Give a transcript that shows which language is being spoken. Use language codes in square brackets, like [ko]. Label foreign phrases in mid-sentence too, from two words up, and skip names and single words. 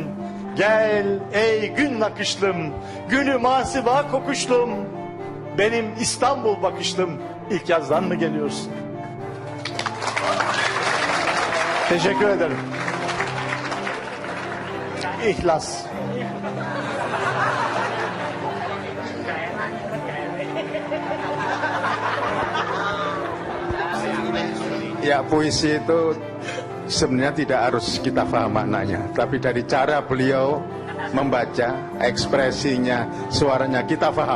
[tr] Gel ey gün nakışlım, gülü masiva kokuşlum, benim İstanbul bakışlım, ilk yazdan mı geliyorsun? Teşekkür ederim. İhlas. [id] Ya, puisi itu sebenarnya tidak harus kita paham maknanya, tapi dari cara beliau membaca, ekspresinya, suaranya kita paham.